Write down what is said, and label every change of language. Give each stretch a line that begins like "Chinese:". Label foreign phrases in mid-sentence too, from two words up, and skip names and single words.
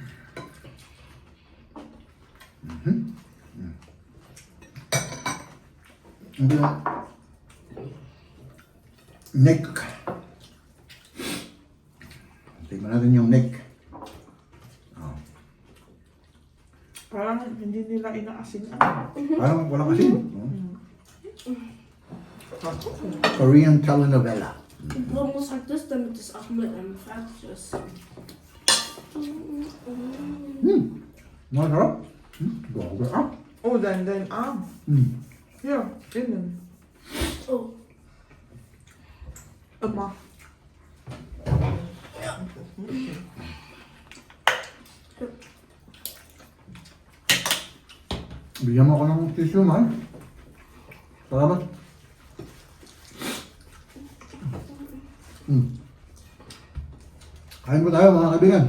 Filipino: Hindi yung neck. Tignan natin yung neck. Oh. Parang hindi nila inaasin. Parang walang asin. Korean telenovela.
German: Warum muss halt das, damit es auch mit einem fertig ist?
Filipino: Masarap. Grabe ah.
German: Oh, dein Arm. Hier, innen. Oh. Immer.
Filipino: Bigyan mo ako ng tissue, man. Salamat. Kain po tayo, mga kaibigan.